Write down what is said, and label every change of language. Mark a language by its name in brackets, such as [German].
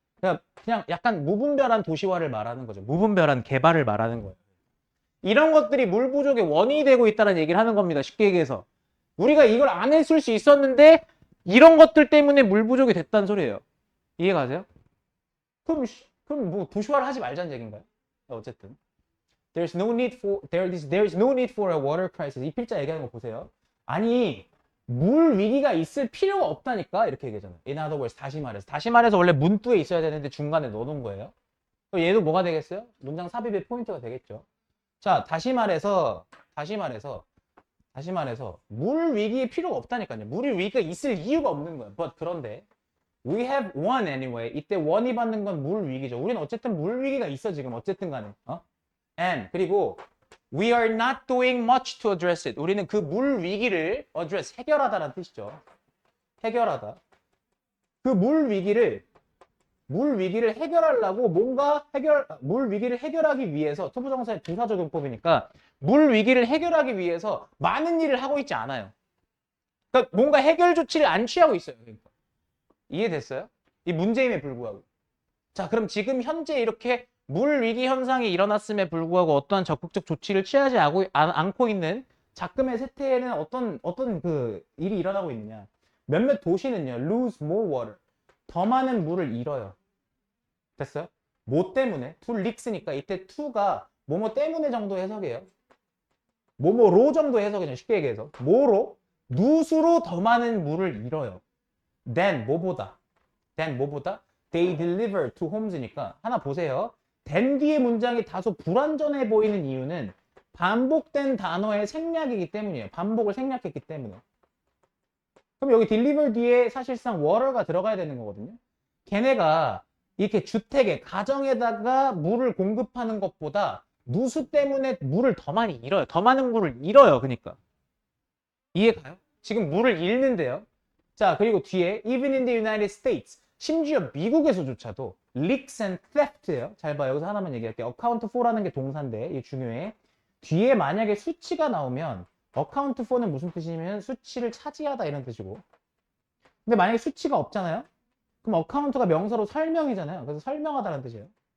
[Korean] 그냥 약간 무분별한 도시화를 말하는 거죠. 무분별한 개발을 말하는 거예요. 이런 것들이 물 부족의 원인이 되고 있다는 얘기를 하는 겁니다. 쉽게 얘기해서 우리가 이걸 안 했을 수 있었는데 이런 것들 때문에 물 부족이 됐다는 소리예요. 이해가세요? 그럼 뭐 도시화를 하지 말자는 얘기인가요? 어쨌든 [English] there is no need for a water crisis. [Korean] 이 필자 얘기하는 거 보세요. 아니 물 위기가 있을 필요가 없다니까 이렇게 얘기하잖아요. [English] In other words, [Korean] 다시 말해서 원래 문두에 있어야 되는데 중간에 넣어놓은 거예요. 그럼 얘도 뭐가 되겠어요? 문장 삽입의 포인트가 되겠죠. 자, 다시 말해서 다시 말해서 물 위기에 필요가 없다니까요. 물 위기가 있을 이유가 없는 거야. [English] But [Korean] 그런데 [English] we have one anyway. [Korean] 이때 원이 받는 건 물 위기죠. 우리는 어쨌든 물 위기가 있어 지금 어쨌든 간에. [English] And [Korean] 그리고 [English] we are not doing much to address it. [Korean] 우리는 그 물 위기를 address 해결하다라는 뜻이죠. 해결하다. 그 물 위기를 해결하려고 물 위기를 해결하기 위해서 투부정사의 부사적용법이니까 물 위기를 해결하기 위해서 많은 일을 하고 있지 않아요. 그러니까 뭔가 해결 조치를 안 취하고 있어요. 그러니까. 이해됐어요? 이 문제임에 불구하고. 자, 그럼 지금 현재 이렇게 물 위기 현상이 일어났음에 불구하고 어떠한 적극적 조치를 취하지 않고 있는 작금의 세태에는 어떤 그 일이 일어나고 있느냐. 몇몇 도시는요, [English] lose more water. [Korean] 더 많은 물을 잃어요. 됐어요? 뭐 때문에? to leaks니까 이때 to가 뭐뭐 때문에 정도 해석이에요. 뭐뭐로 정도 해석이죠. 쉽게 얘기해서. 뭐로? 누수로 더 많은 물을 잃어요. than 뭐보다? [English] they deliver to homes니까 [Korean] 하나 보세요. than 뒤의 문장이 다소 불완전해 보이는 이유는 반복된 단어의 생략이기 때문이에요. 반복을 생략했기 때문에. 그럼 여기 deliver 뒤에 사실상 water가 들어가야 되는 거거든요. 걔네가 이렇게 주택에, 가정에다가 물을 공급하는 것보다 누수 때문에 물을 더 많이 잃어요. 더 많은 물을 잃어요. 그러니까. 이해가요? 지금 물을 잃는데요. 자, 그리고 뒤에 [English] even in the United States, [Korean] 심지어 미국에서조차도 [English] leaks and theft예요. [Korean] 잘 봐. 여기서 하나만 얘기할게요. account for라는 게 동사인데 이게 중요해. 뒤에 만약에 수치가 나오면 account for는 무슨 뜻이냐면 수치를 차지하다 이런 뜻이고. 근데 만약에 수치가 없잖아요. 그럼 account가 명사로 설명이잖아요. 그래서 설명하다는 뜻이에요.